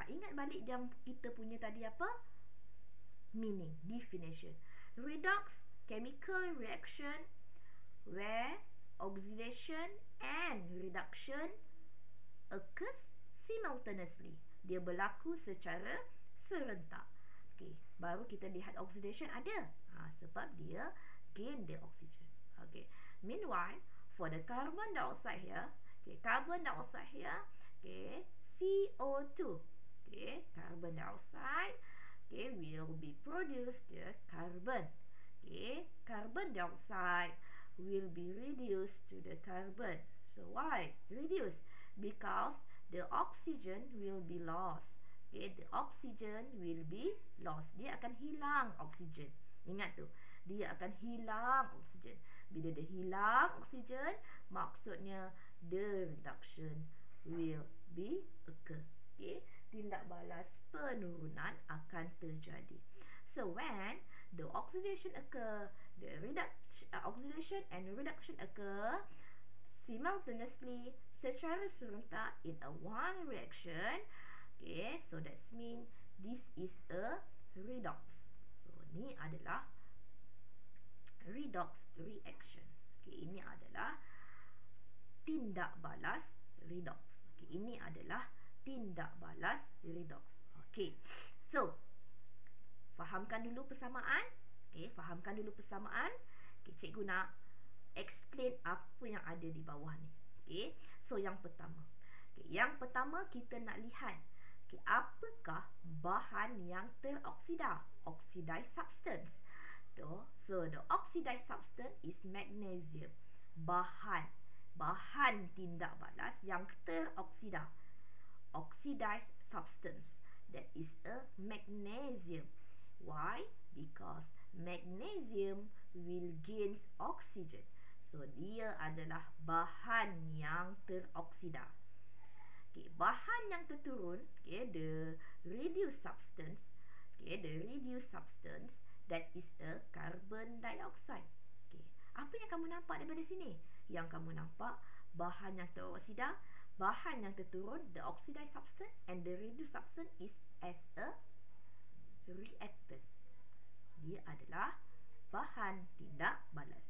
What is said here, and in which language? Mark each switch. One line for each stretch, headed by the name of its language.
Malay: Ingat balik yang kita punya tadi apa?
English: Meaning, definition. Redox, chemical reaction where oxidation and reduction occurs simultaneously.
Malay: Dia berlaku secara serentak. Okay, baru kita lihat oxidation ada. Sebab dia
English: gain the oxygen. Okay. Meanwhile, for the carbon dioxide here, okay, carbon dioxide here, okay, CO2. Okay, carbon dioxide, okay, will be produced the carbon. Okay, carbon dioxide will be reduced to the carbon. So why reduce? Because the oxygen will be lost. Okay, the oxygen will be lost.
Malay: Dia akan hilang oksigen. Ingat tu, dia akan hilang oksigen. Bila dia hilang oksigen, maksudnya
English: the reduction will be occur.
Malay: Okay, tindak balas penurunan akan terjadi.
English: So when the oxidation occur, the oxidation and reduction occur simultaneously
Malay: secara serentak
English: in a one reaction. Okay, so that's mean this is a redox.
Malay: So ni adalah redox reaction. Okay, ini adalah tindak balas redox. Okay, ini adalah tindak balas redox. Okay, so fahamkan dulu persamaan. Okay, fahamkan dulu persamaan. Okay, cikgu nak explain apa yang ada di bawah ni. Okay, so yang pertama. Okay, yang pertama kita nak lihat, okay, apakah bahan yang teroksida?
English: Oxidized substance. So the oxidized substance is magnesium.
Malay: Bahan tindak balas yang teroksida.
English: Oxidized substance, that is a magnesium. Why? Because magnesium will gain oxygen.
Malay: So dia adalah bahan yang teroksida.
English: Okay,
Malay: bahan yang terturun,
English: okay, the reduced substance, okay, the reduced substance, that is a carbon dioxide.
Malay: Okay, apa yang kamu nampak daripada sini? Yang kamu nampak bahan yang teroksida, bahan yang terturun,
English: the oxidized substance, and the reduced substance is as a reactant.
Malay: Dia adalah bahan tindak balas.